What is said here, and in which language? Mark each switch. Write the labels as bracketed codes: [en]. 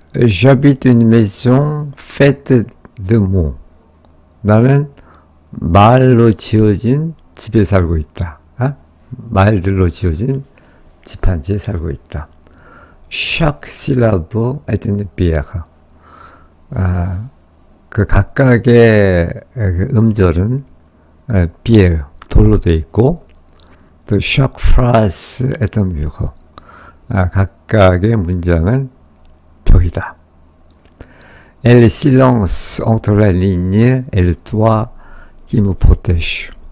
[fr] J'habite une maison faite de mots. [ko] 나는 말로 지어진 집에 살고 있다. 말들로 지어진 집 한 채에 살고 있다. [fr] Chaque syllabe est une pierre. [ko] 그 각각의 그 음절은 pierre, 돌로 되어 있고, 또 [fr] chaque phrase est un mur. [ko] 각각의 문장은 벽이다. [fr] Et le silence entre la ligne et le toit qui me protège.